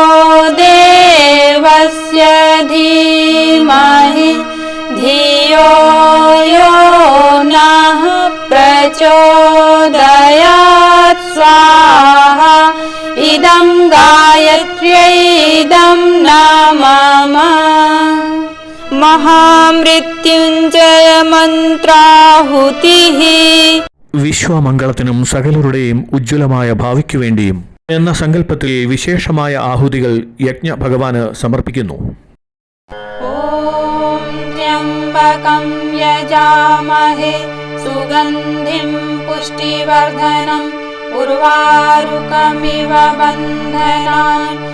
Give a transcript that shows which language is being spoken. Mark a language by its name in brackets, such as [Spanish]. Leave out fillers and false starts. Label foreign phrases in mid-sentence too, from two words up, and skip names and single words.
[Sanskrit] देवस्य धीमहि धियो यो नः प्रचोदयात् स्वाहा इदं गायत्र्यै इदं न मम महामृत्युञ्जय मन्त्राहुतिः [Malayalam] വിശ്വമംഗളത്തിനും സകലരുടെയും ഉജ്ജ്വലമായ ഭാവിക്കു വേണ്ടിയും എന്ന സങ്കല്പത്തിൽ വിശേഷമായ ആഹുതികൾ യജ്ഞ ഭഗവാന് സമർപ്പിക്കുന്നു. [Sanskrit] ഓം ത്ര്യംബകം യജാമഹേ സുഗന്ധിം പുഷ്ടിവർധനം ഉർവാരുകമിവ ബന്ധനാൻ